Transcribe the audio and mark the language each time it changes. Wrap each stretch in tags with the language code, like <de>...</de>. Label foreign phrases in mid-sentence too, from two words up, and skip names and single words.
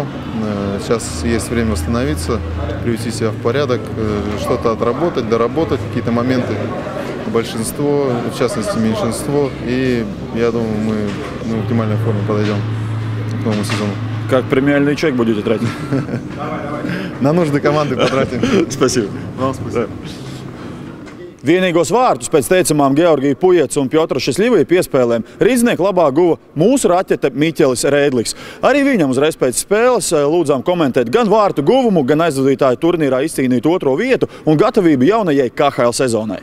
<ru>Сейчас есть время восстановиться, привести себя в порядок, что-то отработать, доработать, какие-то моменты. Большинство, в частности меньшинство, и я думаю, мы в оптимальной форме подойдем к новому сезону. Как премиальный чек будете тратить? На нужды команды потратим. Спасибо. Вам спасибо.</ru> <lv>Vienīgos vārtus pēc teicamām Georgija Pujets un Pjotra Šesļivija piespēlēm Rīdznieku labā guva mūsu raķete Miķelis Rēdliks. Arī viņam uzreiz pēc spēles lūdzām komentēt gan vārtu guvumu, gan aizvadītāju turnīrā izcīnītu otro vietu un gatavību jaunajai KHL sezonai.</lv>